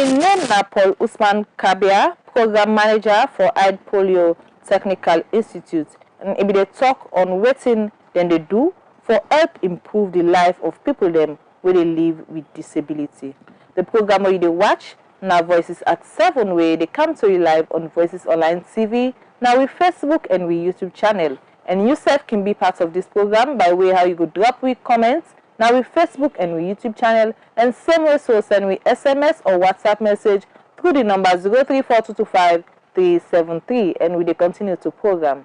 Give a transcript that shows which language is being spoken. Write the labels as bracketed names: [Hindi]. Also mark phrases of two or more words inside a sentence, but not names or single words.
[Nigerian Pidgin] name na Paul Usman Kabia, Program Manager for Eye Polio Technical Institute, and he be dey talk on wetin dem dey do for help improve the life of people dem wey dey live with disability. The program wey you dey watch na Voices at 7 wey dey come to you live on Voices Online TV, now with Facebook and with YouTube channel. And you sef can be part of this program by way how you go drop with comments now with Facebook and with YouTube channel, and same way so send with SMS or WhatsApp message through the number 034225 and we dey continue to program.